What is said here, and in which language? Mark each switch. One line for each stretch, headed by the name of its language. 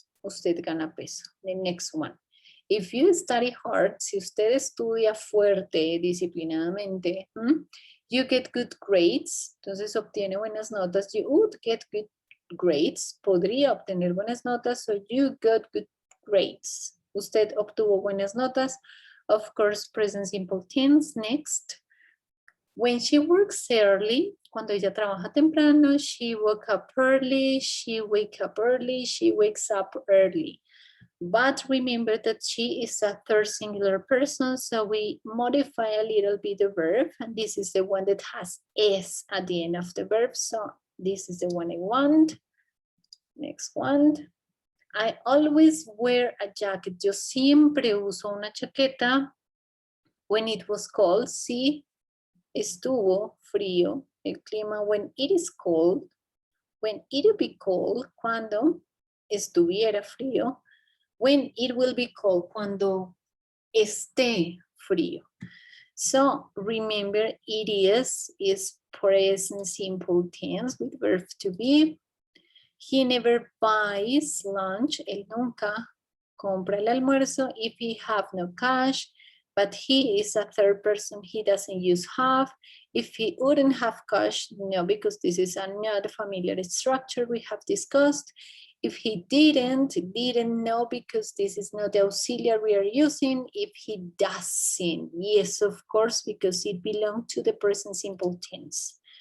Spanish: Usted gana peso.
English: The next one. If you study hard,
Spanish: si usted estudia fuerte, disciplinadamente,
English: you get good grades,
Spanish: entonces obtiene buenas notas.
English: You would get good grades,
Spanish: podría obtener buenas notas,
English: so you got good grades.
Spanish: Usted obtuvo buenas notas.
English: Of course, present simple tense. Next. When she works early,
Spanish: cuando ella trabaja temprano,
English: she woke up early, she wake up early, she wakes up early. But remember that she is a third singular person, so we modify a little bit the verb, and this is the one that has S at the end of the verb, so this is the one I want. Next one. I always wear a jacket.
Spanish: Yo siempre uso una chaqueta
English: when it was cold.
Spanish: Sí, estuvo frío el clima.
English: When it is cold, when it will be cold,
Spanish: cuando estuviera frío.
English: When it will be cold,
Spanish: cuando esté frío.
English: So remember, it is present simple tense with verb to be. He never buys lunch.
Spanish: Él nunca compra el almuerzo
English: if he have no cash. But he is a third person, he doesn't use have. If he wouldn't have cash, no, because this is not a familiar structure we have discussed. If he didn't know, because this is not the auxiliary we are using. If he doesn't, yes, of course, because it belongs to the present simple tense.